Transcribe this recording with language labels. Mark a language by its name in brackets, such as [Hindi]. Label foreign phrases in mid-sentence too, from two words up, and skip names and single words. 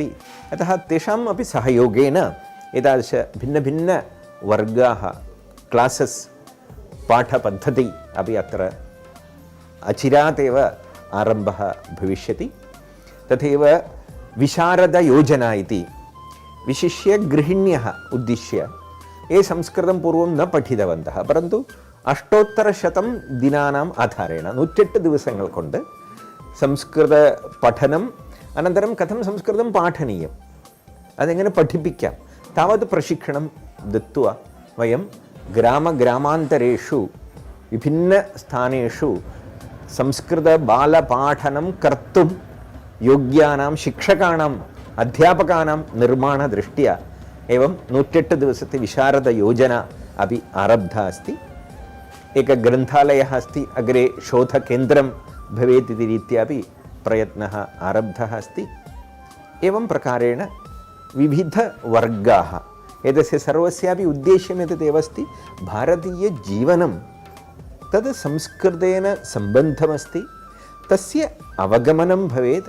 [Sanskrit] अतः तेषाम् अपि सहयोगेन एतादृश भिन्नवर्गाः, क्लासस्, पाठपद्धतिः अपि अत्र अचिरात् एव आरम्भः भविष्यति। तथैव विशारदयोजना इति, विशिष्य गृहिण्यः उद्दिश्य, ये संस्कृतं पूर्वं न पठितवन्तः, परन्तु 800 दिनानाम् आधारेण 108 [Malayalam] दिवसങ്ങൾ കൊണ്ട് [Sanskrit] സംസ്കൃതപഠനം, അനന്തരം കഥം സംസ്കൃതം പാഠനീയം, [Malayalam] അതെങ്ങനെ പഠിപ്പിക്കാം, [Sanskrit] താവത് പ്രശിക്ഷണം ദത്ത്വാ വയം ഗ്രാമാന്തരേഷു വിഭിന്നസ്ഥാനേഷു സംസ്കൃതബാലപാഠനം കർത്തും യോഗ്യാനാം ശിക്ഷകാണാം അധ്യാപകാനാം നിർമ്മാണദൃഷ്ട്യാ एवं [Malayalam] 108 ദിവസത്തെ വിശാരദ യോജന [Sanskrit] अपि आरब्धा अस्ति। एकः ग्रन्थालयः अस्ति, अग्रे शोधकेन्द्रं भवेत् इति रीत्यापि प्रयत्नः आरब्धः अस्ति। एवं प्रकारेण विविधवर्गाः, एतस्य सर्वस्यापि उद्देश्यम् एतदेव अस्ति, भारतीयजीवनं तद् संस्कृतेन सम्बन्धमस्ति, तस्य अवगमनं भवेत्।